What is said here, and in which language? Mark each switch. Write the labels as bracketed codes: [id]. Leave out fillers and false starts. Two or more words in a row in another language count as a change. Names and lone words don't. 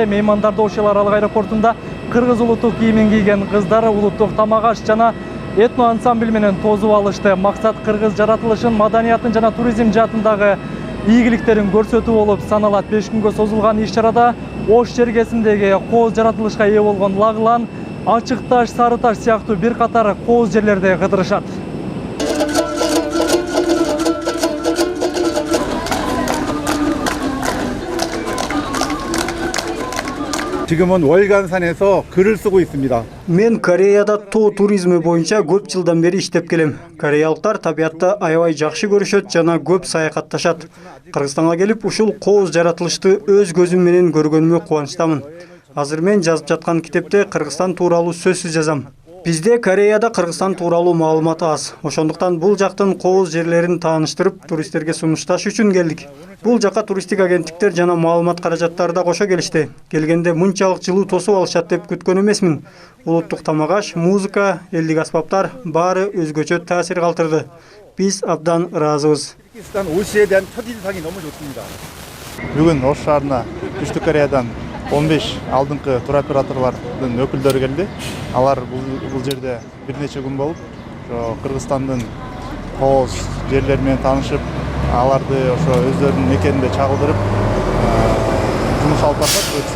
[ky] Меймандарды Ош Арал аэропортунда кыргыз улуттук кийимин кийген кыздар улуттук тамак аш жана этно ансамбль менен тосуп алышты. Максат кыргыз жаратылышын, маданиятын жана туризм жаатындагы ийгиликтерин көрсөтүү болуп саналат. 5 күнгө созулган иш-чарада Ош жергесиндеги кооз жаратылышка ээ болгон Лагылан, Ачык таш, Сары таш сыяктуу бир катар кооз жерлерде кыдырышат. [ko] 지금은 월간산에서 글을 쓰고 있습니다. [ky] Мен Кореяда тоо туризми боюнча көп жылдан бери иштеп келем. Кореялыктар табиятты аябай жакшы көрүшөт жана көп саякатташат. Кыргызстанга келип ушул кооз жаратылышты өз көзүм менен көргөнүмө кубанычтамын. Азыр мен жазып жаткан китепте Кыргызстан тууралуу сөзсүз жазам. Бизде Кореяда Кыргызстан тууралуу маалыматы аз. Ошондуктан бул жактын кооз жерлерин тааныштырып, туристтерге сунушташ үчүн келдик. Бул жакка туристтик агенттиктер жана маалымат каражаттары да кошо келишти. Келгенде мынчалык жылуу тосуп алышат деп күткөн эмесмин. Улуттук тамак аш, музыка, элдик аспаптар баары өзгөчө таасир калтырды. Биз абдан ыраазыбыз. [ko] 키르기스탄 오시에 대한 첫인상이 너무 좋습니다. [ky] бүгүн Ош шаарына Түштүк Кореядан 15 алдыңкы тур операторлордун өкүлдөрү келди. Алар бул жерде бир нече күн болуп, Кыргызстандын кооз жерлери менен таанышып, аларды ошо өздөрүнүн мекенинде чагылдырып, жумуш алып барышат.